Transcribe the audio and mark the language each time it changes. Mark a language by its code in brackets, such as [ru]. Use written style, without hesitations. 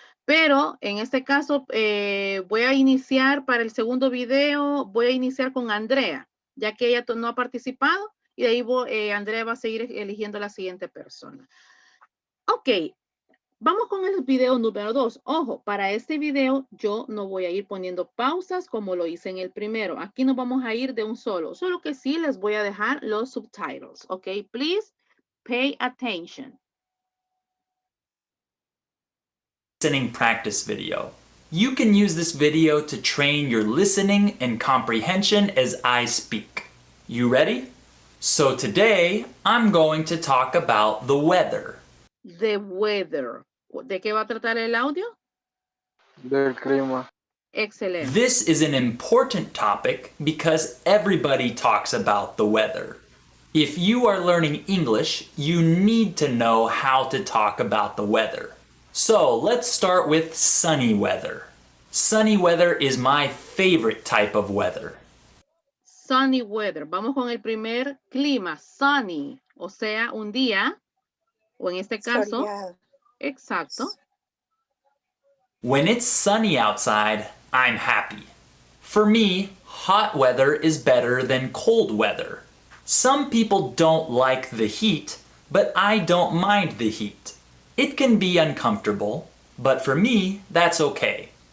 [es] Pero en este caso, voy a iniciar para el segundo video, voy a iniciar con Andrea, ya que ella no ha participado, y de ahí Andrea va a seguir eligiendo la siguiente persona. Ok, vamos con el video número 2. Ojo, para este video yo no voy a ir poniendo pausas como lo hice en el primero. Aquí nos vamos a ir de un solo. Solo que sí les voy a dejar los subtitles. [en] Ok, please pay attention. Listening practice video. You can use this video to train your listening and comprehension as I speak. You ready? So today, I'm going to talk about the weather. The weather. [es] ¿De qué va a tratar el audio? Del clima. Excelente. [en] This is an important topic because everybody talks about the weather. If you are learning English, you need to know how to talk about the weather. So let's start with sunny weather. Sunny weather is my favorite type of weather. Sunny weather. [es] Vamos con el primer clima, sunny. O sea, un día, o en este caso, Soleado. exacto. [en] When it's sunny outside, I'm happy. For me, hot weather is better than cold weather. Some people don't like the heat, but I don't mind the heat. It can be uncomfortable, but for me, that's okay.